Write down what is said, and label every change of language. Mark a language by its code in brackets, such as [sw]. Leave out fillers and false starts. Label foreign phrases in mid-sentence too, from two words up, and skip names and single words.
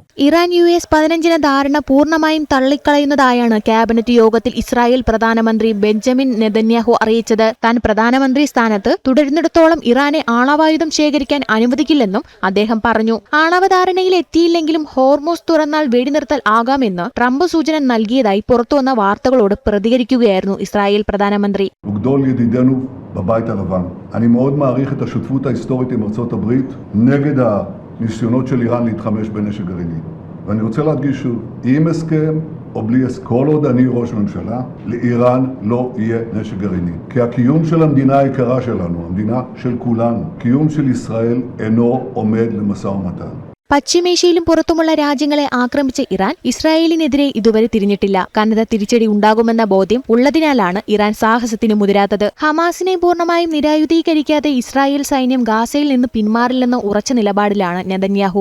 [ml] ഇറാൻ US 15 ധാരണ പൂർണ്ണമായും തള്ളിക്കളയുന്നതായാണ് ക്യാബിനറ്റ് യോഗത്തിൽ ഇസ്രായേൽ പ്രധാനമന്ത്രി ബെഞ്ചമിൻ നെതന്യാഹു അറിയിച്ചത്. താൻ പ്രധാനമന്ത്രി സ്ഥാനത്ത് തുടരുന്നിടത്തോളം ഇറാനെ ആണവായുധം ശേഖരിക്കാൻ അനുവദിക്കില്ലെന്നും അദ്ദേഹം പറഞ്ഞു. ആണവധാരണയിൽ എത്തിയില്ലെങ്കിലും ഹോർമൂസ് തുറന്നാൽ വെടിനിർത്തൽ ആകാമെന്ന് ട്രംപ് സൂചന നൽകിയതായി പുറത്തുവന്ന വാർത്തകളോട് പ്രതികരിക്കുകയായിരുന്നു ഇസ്രായേൽ പ്രധാനമന്ത്രി. [he] בבית הלבן. אני מאוד מעריך את השותפות ההיסטורית עם ארצות הברית נגד הניסיונות של איראן להתחמש בנשק גרעיני. ואני רוצה להדגיש שוב, עם הסכם או בלי הסכם, כל עוד אני ראש ממשלה, לאיראן לא יהיה נשק גרעיני. כי הקיום של המדינה היקרה שלנו, המדינה של כולנו, קיום של ישראל אינו עומד למשא ומתן. [ml] പശ്ചിമേഷ്യയിലും പുറത്തുമുള്ള രാജ്യങ്ങളെ ആക്രമിച്ച ഇറാൻ ഇസ്രായേലിനെതിരെ ഇതുവരെ തിരിഞ്ഞിട്ടില്ല. കനത്ത തിരിച്ചടി ഉണ്ടാകുമെന്ന ബോധ്യം ഉള്ളതിനാലാണ് ഇറാൻ സാഹസത്തിന് മുതിരാത്തത്. ഹമാസിനെ പൂർണ്ണമായും നിരായുധീകരിക്കാതെ ഇസ്രായേൽ സൈന്യം ഗാസയിൽ നിന്ന് പിന്മാറില്ലെന്ന ഉറച്ച നിലപാടിലാണ് നെതന്യാഹു.